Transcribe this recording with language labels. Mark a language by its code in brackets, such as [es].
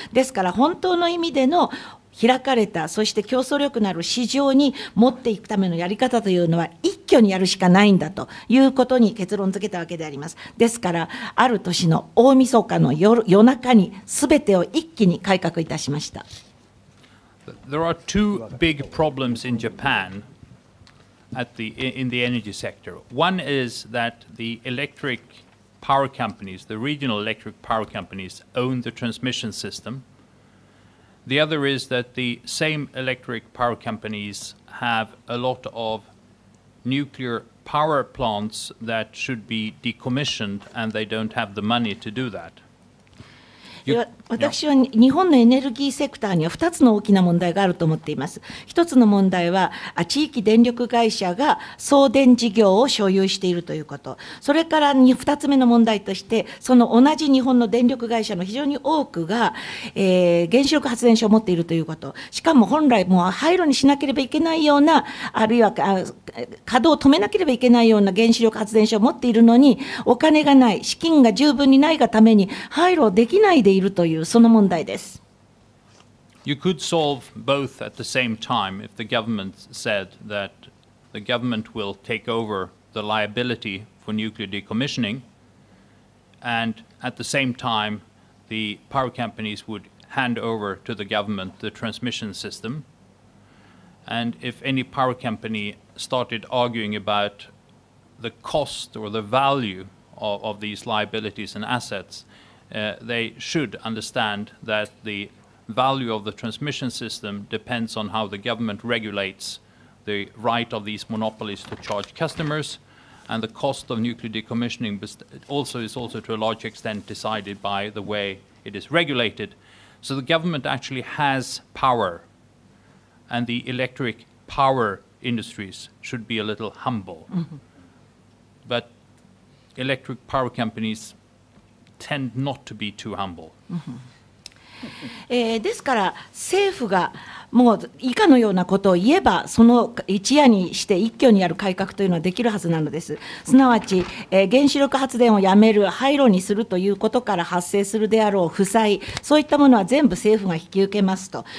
[ja] ですから本当の意味での開かれた、そして競争力のある市場に持っていくためのやり方というのは一挙にやるしかないんだということに結論付けたわけであります。ですからある年の大晦日の夜中に全てを一気に改革いたしました。 [en] There are two big problems in Japan in the energy sector. One is that the electric power companies, the regional electric power companies, own the transmission system. The other is that the same electric power companies have a lot of nuclear power plants that should be decommissioned, and they don't have the money to do that. [ja] 私は日本のエネルギーセクターには2つの大きな問題があると思っています。 1つの問題は地域電力会社が送電事業を所有しているということ、それから2つ目の問題として、その同じ日本の電力会社の非常に多くが、原子力発電所を持っているということ、しかも本来もう廃炉にしなければいけないような、あるいは稼働を止めなければいけないような原子力発電所を持っているのに、お金がない、資金が十分にないがために廃炉できないでいるというその問題です。 [en] You could solve both at the same time if the government said that the government will take over the liability for nuclear decommissioning, and at the same time the power companies would hand over to the government the transmission system. And if any power company started arguing about the cost or the value of these liabilities and assets, they should understand that the value of the transmission system depends on how the government regulates the right of these monopolies to charge customers, and the cost of nuclear decommissioning is also to a large extent decided by the way it is regulated. So the government actually has power, and the electric power industries should be a little humble. But electric power companies tend not to be too humble. [ja] ですから政府がもう以下のようなことを言えばその一夜にして一挙にやる改革というのはできるはずなのです。すなわち、原子力発電をやめる廃炉にするということから発生するであろう負債、そういったものは全部政府が引き受けますと。